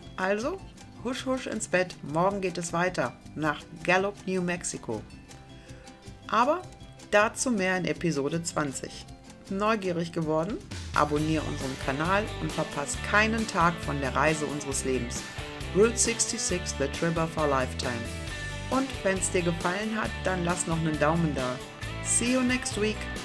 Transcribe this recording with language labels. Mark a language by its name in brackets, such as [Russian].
[German] Also, husch husch ins Bett, morgen geht es weiter nach Gallup, New Mexico. Aber dazu mehr in Episode 20. Neugierig geworden? Abonniere unseren Kanal und verpasse keinen Tag von der Reise unseres Lebens. [English] Route 66, the trip of a lifetime. [German] Und wenn es dir gefallen hat, dann lass noch einen Daumen da. [English] See you next week.